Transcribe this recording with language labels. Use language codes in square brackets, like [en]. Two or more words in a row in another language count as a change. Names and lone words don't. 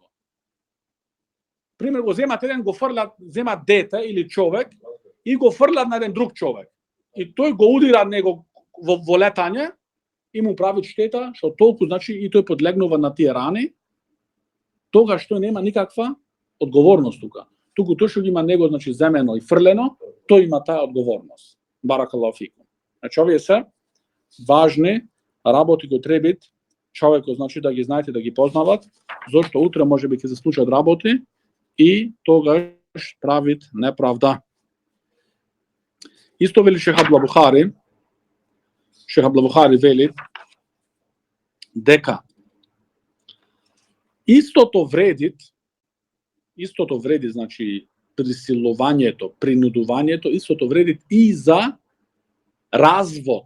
[mk] Пример, го земат еден, го фрлат, земат дете или човек и го фрлат на еден друг човек. И тој го удира него во летање и му прави штета, што толку, значи, и тој подлегнува на тие рани, тогаш тој нема никаква одговорност тука. Туку тој што ги има него, значи, земено и фрлено, тој има таа одговорност. [ar] بارك الله فيكم. [mk] Значи, овие се важни работи кои требит човекот, значи, да ги знаете, да ги познават, зашто утре може би ќе се случат работи и тогаш правит неправда. Исто вели шех Абдуллах Бухари, шех Абдуллах Бухари вели дека истото вреди, значи, присилувањето, принудувањето, истото вреди и за развод.